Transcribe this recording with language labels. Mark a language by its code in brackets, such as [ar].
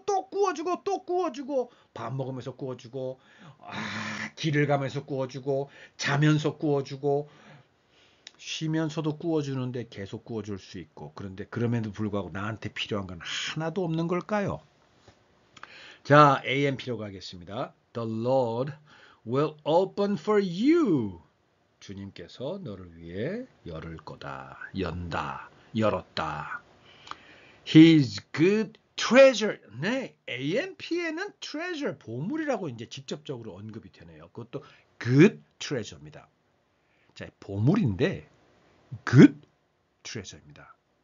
[ko] 구워주고 또 구워주고 밥 먹으면서 구워주고 길을 가면서 구워주고 자면서 구워주고 쉬면서도 구워주는데 계속 구워줄 수 있고 그런데 그럼에도 불구하고 나한테 필요한 건 하나도 없는 걸까요? 자, AMP로 가겠습니다. [en] The Lord will open for you. [ko] 주님께서 너를 위해 열을 거다. 열었다. [en] His good treasure. [ko] 네, AMP에는 treasure, 보물이라고 이제 직접적으로 언급이 되네요. 그것도 good treasure입니다. 자, 보물인데 good treasure입니다.